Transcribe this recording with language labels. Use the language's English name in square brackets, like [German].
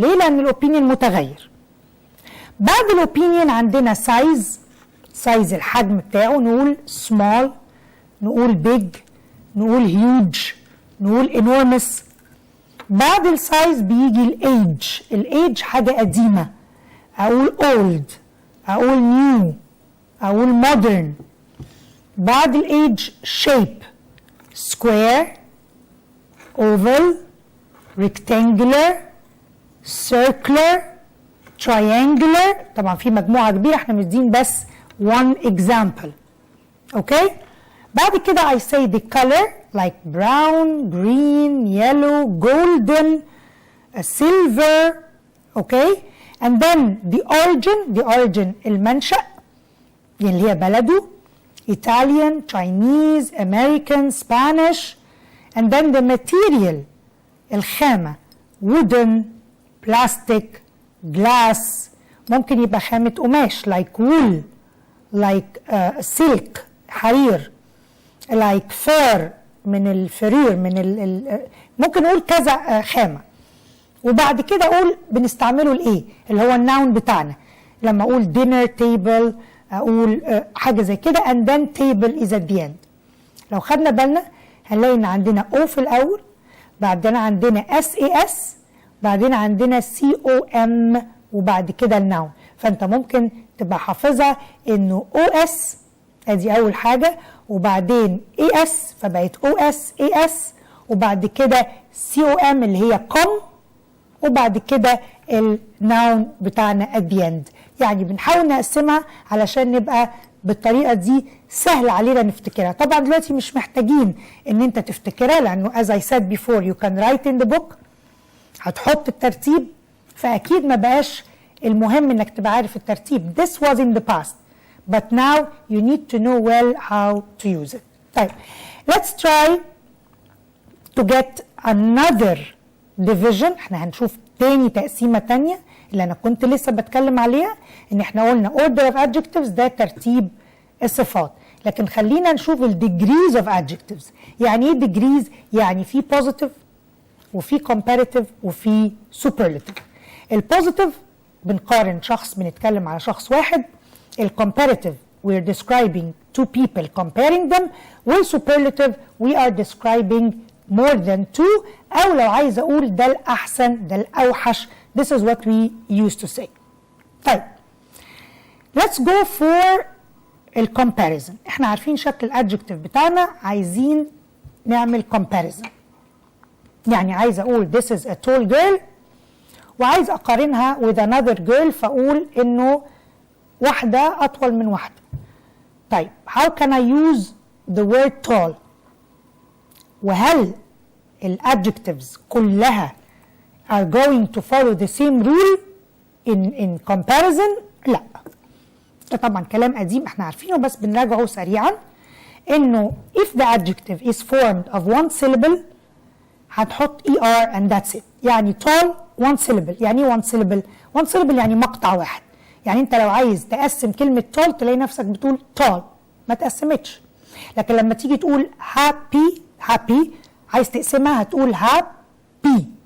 [Arabic] ليه؟ لأن الopinion متغير. بعد الopinion عندنا size الحجم بتاعه نقول small, نقول big, نقول huge, نقول enormous. بعد السايز بيجي الايدج حاجة قديمة اقول old, اقول new, اقول modern. بعد الايدج shape square, oval, rectangular, circular, triangular. طبعا في مجموعة كبيرة احنا مدين بس [English] one example. okay. بعد كده I say the color like brown, green, yellow, golden, silver, okay? And then the origin المنشأ اللي هي بلده Italian, Chinese, American, Spanish. And then the material الخامة wooden, plastic, glass. [Arabic] ممكن يبقى خامة قماش like wool, like silk, حرير, like fur من الفرير من ممكن اقول كذا خامه. وبعد كده اقول بنستعمله لايه اللي هو الناون بتاعنا. [English] لما اقول dinner table [Arabic] اقول حاجه زي كده [English] and then table is at the end. [Arabic] لو خدنا بالنا هنلاقي ان عندنا O في الاول, بعدين عندنا SAS, بعدين عندنا COM, وبعد كده الناون. فانت ممكن تبقى حافظها انه OS ادي اول حاجه, وبعدين AS فبقت OS AS, وبعد كده COM اللي هي com, وبعد كده الناون بتاعنا [English] at the end. [Arabic] يعني بنحاول نقسمها علشان نبقى بالطريقه دي سهل علينا نفتكرها. طبعا دلوقتي مش محتاجين ان انت تفتكرها لانه [English] as I said before you can write in the book. [Arabic] هتحط الترتيب فاكيد ما بقاش المهم انك تبقى عارف الترتيب. [English] This was in the past. But now you need to know well how to use it. طيب let's try to get another division. [Arabic] احنا هنشوف تاني تقسيمة تانية اللي انا كنت لسه بتكلم عليها، ان احنا قلنا order of adjectives ده ترتيب الصفات، لكن خلينا نشوف ال degrees of adjectives. يعني ايه degrees؟ يعني في positive وفي comparative وفي superlative. الpositive بنقارن شخص، بنتكلم على شخص واحد. [English] الcomparative we're describing two people comparing them. [Arabic] والsuperlative [English] we are describing more than two، [Arabic] او لو عايز اقول ده الاحسن ده الاوحش. [English] This is what we used to say. طيب let's go for الcomparison. [Arabic] احنا عارفين شكل الادجكتيف بتاعنا، عايزين نعمل comparison. يعني عايز اقول [English] this is a tall girl [Arabic] وعايز اقارنها [English] with another girl، [Arabic] فاقول انه واحدة اطول من واحدة. طيب [English] how can I use the word tall؟ [Arabic] وهل الادجكتيفز كلها [English] are going to follow the same rule in comparison؟ [Arabic] لا، ده طبعا كلام قديم احنا عارفينه بس بنراجعه سريعا. [English] انه if the adjective is formed of one syllable [Arabic] هتحط [English] er and that's it. يعني tall one syllable. [Arabic] يعني ايه [English] one syllable؟ [Arabic] one syllable يعني مقطع واحد. يعني انت لو عايز تقسم كلمة tall تلاقي نفسك بتقول tall، ما تقسمتش. لكن لما تيجي تقول happy عايز تقسمها هتقول happy.